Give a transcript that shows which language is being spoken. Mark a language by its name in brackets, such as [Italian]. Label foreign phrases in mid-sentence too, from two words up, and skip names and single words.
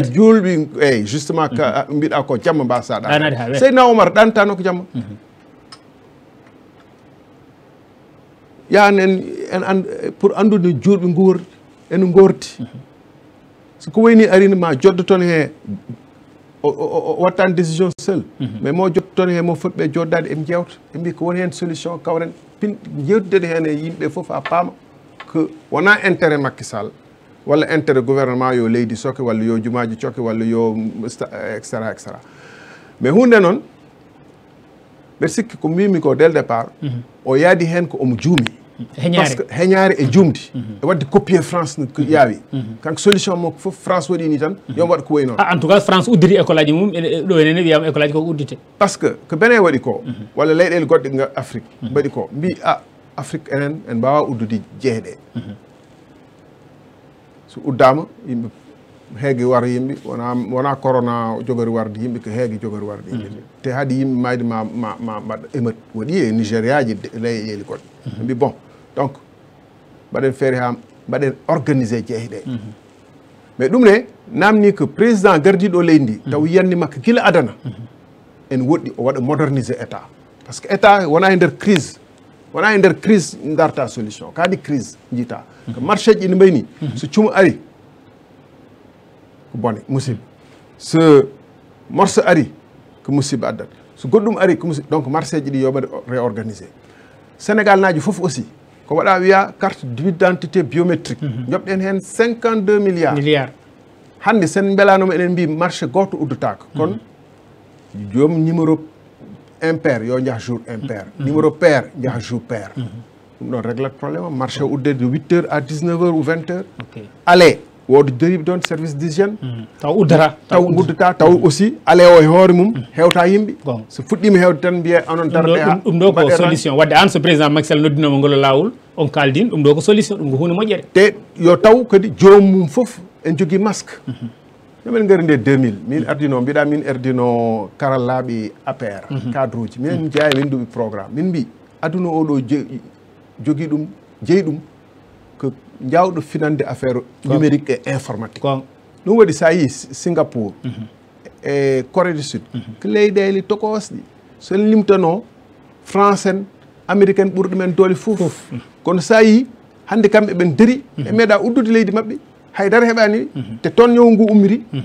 [Fula] julɓi eyyi justement mbiɗa ko jamma mbasa ɗanade Seydina Oumar ɗantano ko jamma yan en pour andude julɓe guurdi ene gordi soko wayni arina ma joddo toon he o wattani [French] décision seul mais [Fula] mo jotto toon he mo foti ɓe joddade eɓe jewta ɓe mbi ko woni hen solution kawren jewtude hen e yimɓe foof ha paama que wona intérêt Macky Sall walla [French] intérêt gouvernement [Fula] yo leydi soke walla yo jumaji coke walla yo [French] etc etc mais [Fula] hunde noon mbeɗa sikki ko mbimi ko [French] dès le départ [Fula] o yaadi hen ko omo juumi [French] par ce que [Fula] heñaare e jumdi e wadde copier France no yaawi kanko solution makko fof France waɗi ni tan yomo waɗa ko wayi noon [French] en tout cas [Fula] France uddiri école aji mum ɗo enene wiyama école aji koko uddite [French] par ce que [Fula] ko Benin waɗi ko walla leyɗele goɗɗe nga Afrique mbaɗi ko mbi Afrique enen en mbawa uddude jeeɗe so uddama yimɓe heege war yimɓe wona corona jogori warde yimɓe ko heege jogori warde yimɓe te haade yimɓe mayde ma mbaɗa émeute waɗi e Nigéria ji leyɗele goɗɗe mbi [French] bon donc [Fula] mbaɗen feere ha mbaɗen organisé jeehe ɗe mais ɗum ne namni ko président gardiɗo leydi ndi taw yiyanni makko gila adana en woɗɗi o waɗa [French] modernisé état par ce que état [Fula] wona e nder crise wona e nder crise darta solution kaadi crise jiita ko marché ji ine mbayni so cumo ari ko bone musiba so morso ari ko musiba addata so goɗɗum ari ko musiba [French] donc marché [Fula] ji ɗi yoɓe réorganisé Sénégal naji foof aussi ko waɗa wiya [French] carte d'identité biométrique [Fula] joɓɗen hen 52 milliards hande sen belanoma eɗen mbi marché goto uddotaka kono joom [French] numéro impair [Fula] yo jaa [French] jour impair numéro pair [Fula] jaa [French] jour pair [Fula] ɗum ɗon réglate [French] probléme marché [Fula] udde [French] de 8h à 19h ou 20h aller [Fula] woodi dérive ɗon [French] service d'hygiène [Fula] taw uddata taw guddata taw aussi ale o e hoore mum hewta yimɓe so fuɗɗima hewde tan mbiye onon darde ha ɗum ɗo ko solution wadde an so président Macky Sall noddinoma ngol lawol on kaldin ɗum ɗo ko solution ɗum ko hunde moƴƴere te yo taw kadi joomum fof en jogui masque min gari nde 2000 min ardino mbiɗa min ardino karallaɓe APR cadre uji minen jeeya min duɓi programme min mbi aduna oɗo jogui ɗum jeeyi ɗum ko jawɗo finande [French] affaire numérique et informatique [Fula] ɗum waɗi sa yi Singapour e Corée du Sud ko leyɗele tokosɗi so en limtano France en Amérique en ɓurɗo men doole fof kono sa yi hande kamɓe ɓen daari e meeɗa uddude leydi mabɓe haydara heɓani te toon ñawu ngu ummiri